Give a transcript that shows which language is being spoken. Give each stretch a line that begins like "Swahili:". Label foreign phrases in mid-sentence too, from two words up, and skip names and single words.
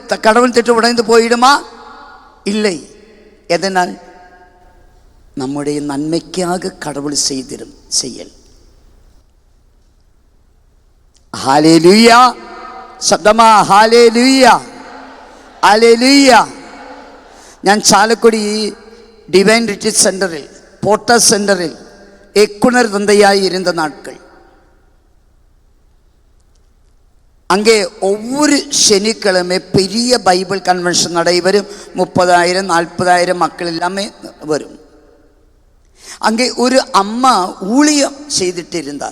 Tamil: கடவுள் திட்டம் உடைந்து போயிடுமா? இல்லை. எதனால்? நம்முடைய நன்மைக்காக கடவுள் செய்திடும் செயல். ஹல்லேலூயா. சத்தமா ஹல்லேலூயா, ஹல்லேலூயா.
Malayalam: ഞാൻ ചാലക്കുടി ഡിവൈൻ റിട്രീറ്റ് സെൻ്ററിൽ, പോട്ട സെൻ്ററിൽ
Tamil: இயக்குனர் தந்தையாய் இருந்த நாட்கள். அங்கே ஒவ்வொரு சனிக்கிழமை பெரிய
English: Bible convention
Tamil: நடைபெறும். 30,000 40,000 மக்கள் எல்லாமே வரும். அங்கே ஒரு அம்மா ஊழியம் செய்துட்டு இருந்தார்.